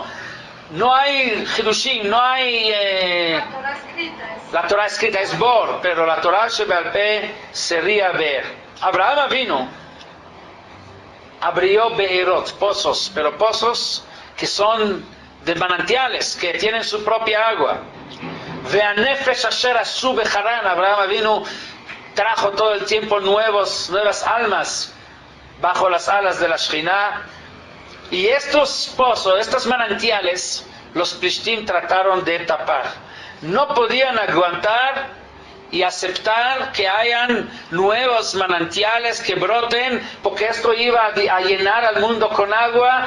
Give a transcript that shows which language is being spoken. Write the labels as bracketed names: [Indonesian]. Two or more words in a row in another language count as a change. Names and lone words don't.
[Spanish] No hay Hidushim, no hay... la Torah escrita es Bor, pero la [Hebrew] תורה שבעל פה [Spanish] sería Be'er. Abraham vino, abrió Be'erot, pozos, pero pozos que son de manantiales, que tienen su propia agua. [Hebrew] ואת הנפש אשר עשו בחרן, [Spanish] Abraham vino, trajo todo el tiempo nuevas almas bajo las alas de la Shekhinah. Y estos pozos, estos manantiales, los Plishtim trataron de tapar. No podían aguantar y aceptar que hayan nuevos manantiales que broten, porque esto iba a llenar al mundo con agua.